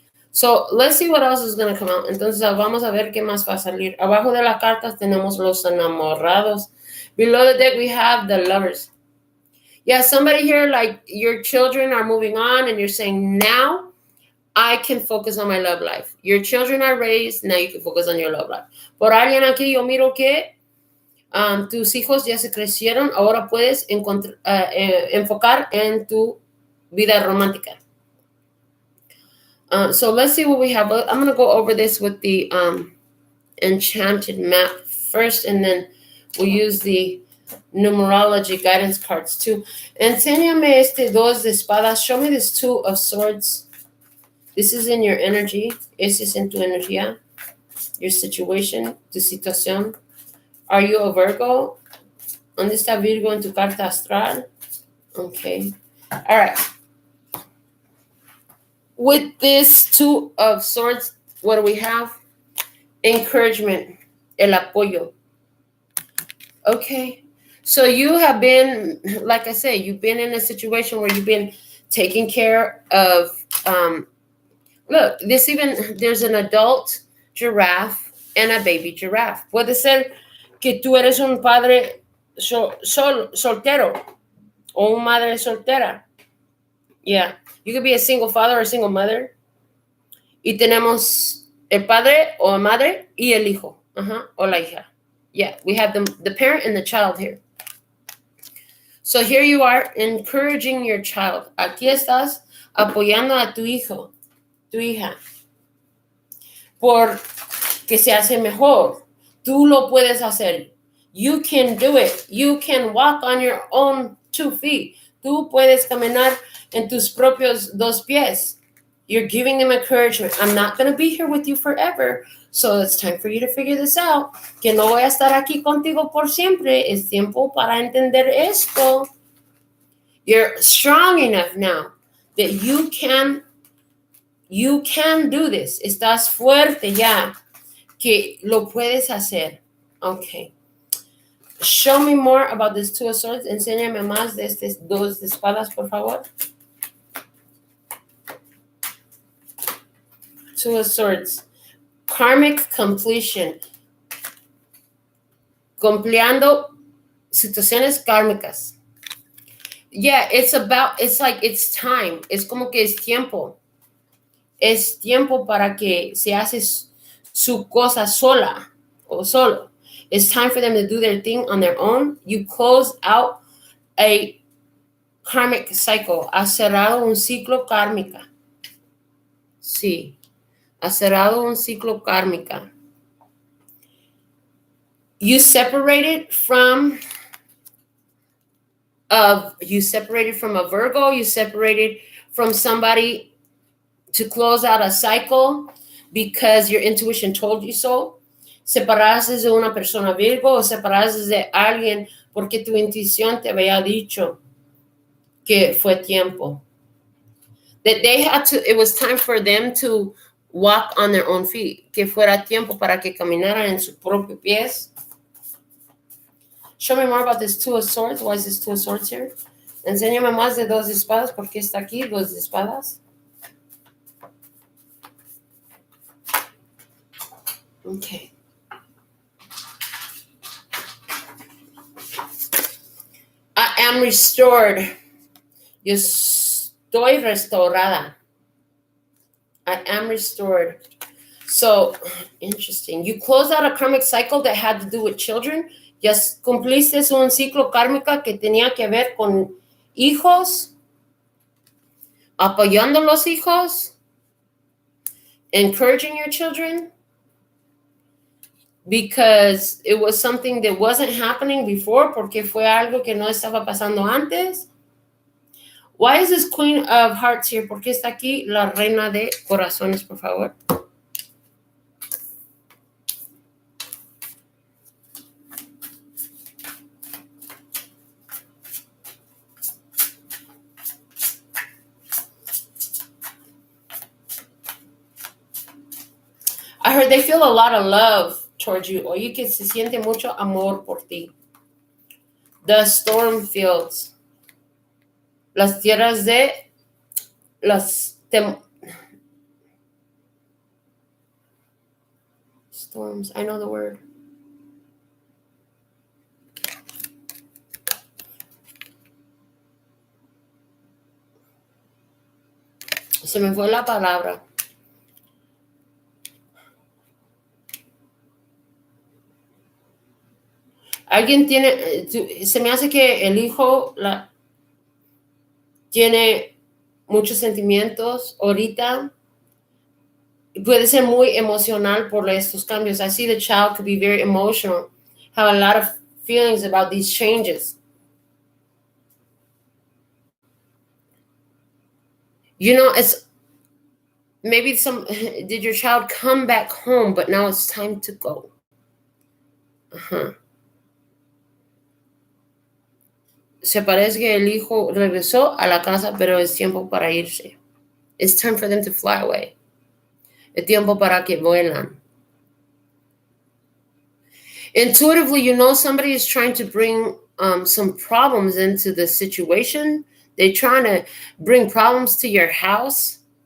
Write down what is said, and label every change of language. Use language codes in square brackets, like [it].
[en] So, let's see what else is going to come out. [es] Entonces, vamos a ver qué más va a salir. Abajo de las cartas tenemos los enamorados. [en] Below the deck, we have the lovers. Yeah, somebody here, like your children are moving on and you're saying, now I can focus on my love life. Your children are raised, now you can focus on your love life. [es] Por alguien aquí, yo miro que tus hijos ya se crecieron, ahora puedes enfocar en tu vida romántica. [en] So let's see what we have. I'm going to go over this with the enchanted map first, and then we'll use the numerology guidance cards too. [es] Enséñame este 2 de espadas. [en] Show me this 2 of swords. This is in your energy. [es] Este es en tu energía. [en] Your situation, [es] tu situación. [en] Are you a Virgo? [es] ¿Dónde está Virgo en tu carta astral? [en] Okay. All right. With this Two of Swords, what do we have? Encouragement, [es] el apoyo. [en] Okay. So you have been, like I said, you've been in a situation where you've been taking care of, look, there's an adult giraffe and a baby giraffe. [es] Puede ser que tú eres un padre soltero o una madre soltera. [en] Yeah. You could be a single father or a single mother. [es] Y tenemos el padre o la madre y el hijo. O la hija. [en] Yeah, we have the parent and the child here. So here you are encouraging your child. [es] Aquí estás apoyando a tu hijo, tu hija, por que se hace mejor. Tú lo puedes hacer. [en] You can do it. You can walk on your own 2 feet. [es] Tú puedes caminar en tus propios 2 pies. [en] You're giving them encouragement. I'm not going to be here with you forever. So it's time for you to figure this out. [es] Que no voy a estar aquí contigo por siempre. Es tiempo para entender esto. [en] You're strong enough now that you can do this. [es] Estás fuerte ya. Que lo puedes hacer. [en] Okay. Show me more about this Two of Swords. [es] Enséñame más de estos 2 de espadas, por favor. [en] Two of Swords. Karmic completion. [es] Compleando situaciones kármicas. [en] Yeah, it's like it's time. [es] Es como que es tiempo. Es tiempo para que se hace su cosa sola o solo. [en] It's time for them to do their thing on their own. You close out a karmic cycle. [es] Has cerrado un ciclo kármica. Sí. Has cerrado un ciclo kármica. [en] You separated from a Virgo. You separated from somebody to close out a cycle because your intuition told you so. [es] Separaste de una persona Virgo o separaste de alguien porque tu intuición te había dicho que fue tiempo. [en] That it was time for them to walk on their own feet. [es] Que fuera tiempo para que caminaran en sus propios pies. [en] Show me more about this Two of Swords. Why is this Two of Swords here? [es] Enséñame más de 2 de espadas. ¿Por qué está aquí 2 de espadas? [en] Okay. I am restored. [es] Yo estoy restaurada. [en] I am restored. So, interesting. You closed out a karmic cycle that had to do with children. [es] Ya cumpliste un ciclo kármico que tenía que ver con hijos, apoyando a los hijos, [en] encouraging your children, because it was something that wasn't happening before, [es] porque fue algo que no estaba pasando antes. [en] Why is this Queen of Hearts here? [es] ¿Por qué está aquí la Reina de Corazones, por favor? [en] I heard they feel a lot of love towards you. [es] Oye, que se siente mucho amor por ti. [en] The storm fields. [es] Las tierras de las [en] storms. I know the word. [es] Se me fue la palabra. Alguien tiene, se me hace que el hijo tiene muchos sentimientos ahorita. Puede ser muy emocional por estos cambios. [en] I see the child could be very emotional, have a lot of feelings about these changes. You know, it's maybe did your child come back home, but now it's time to go? [es] Se parece que el hijo regresó a la casa, pero es tiempo para irse. [en] It's time for them to fly away. [es] Es tiempo para que vuelan. [en] Intuitively, you know somebody is trying to bring some problems into the situation. They're trying to bring problems to your house.